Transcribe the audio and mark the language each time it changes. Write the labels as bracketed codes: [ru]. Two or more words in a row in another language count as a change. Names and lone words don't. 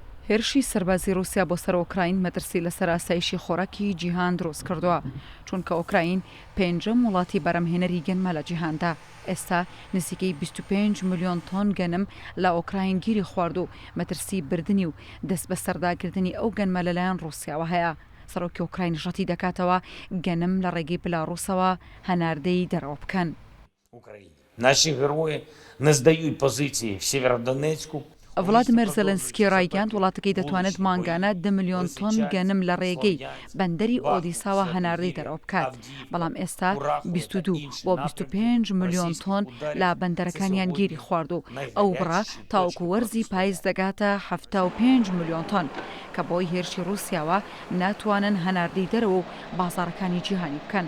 [ckb] هێرشی سەربازی رووسیا بۆ سەر ئۆکراین مەترسی لەسەر ئاسایشی خۆراکی جیهان دروست کردووە، چونکە ئۆکراین پێنجەم وڵاتی بەرەمهێنەری گەنمە لە جیهاندا. ئێستا نزیکەی 25 ملیۆن تۆن گەنم لە ئۆکراین گیری خوارد و مەترسی بردننی و دەست بە سەرداگرتنی ئەو گەنمە لەلایەن رووسیاوە هەیە. سەرۆکی ئۆکراین ژەتی دەکاتەوە گەنم لە ڕێگەی بلاڕووسەوە هەناردەی دەرەوە بکەن. [uk] Наші герої не здають позиції в Сєвєродонецьку. [ckb] ڤڵادیمیر زەلەنسکی ڕایگەاند وڵاتەکەی دەتوانێت مانگانە 2 ملیۆن تۆن گەنم لە ڕێگەی بەندەری ئۆدیساوە هەناردەی دەرەوە بکات، بەڵام ئێستا 22 بۆ 25 ملیۆن تۆن لە بەندەرەکانیان گیری خوارد و ئەو بڕە تاوەکو وەرزی پاییز دەگاتە 75 ملیۆن تۆن کە بۆی هێرشی رووسیاوە ناتوانن هەناردەی دەرەوە و بازاڕەکانی جیهانی بکەن.